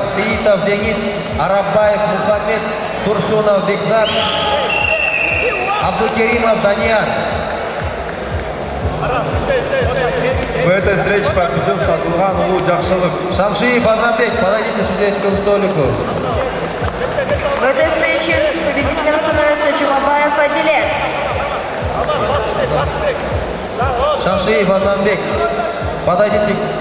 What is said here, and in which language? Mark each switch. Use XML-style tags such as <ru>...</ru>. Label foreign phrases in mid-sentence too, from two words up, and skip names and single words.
<ru>Сеитов Денис, Арабаев Мухаммед, Турсунов Бекзат, Абдукеримов Данияр. В этой встрече победил Сатылган Улу Жакшылык. Шамшиев Азамбек, подойдите к судейскому столику. В этой встрече победителем становится Джумабаев Адилет. Шамшиев Азамбек, подойдите.</ru>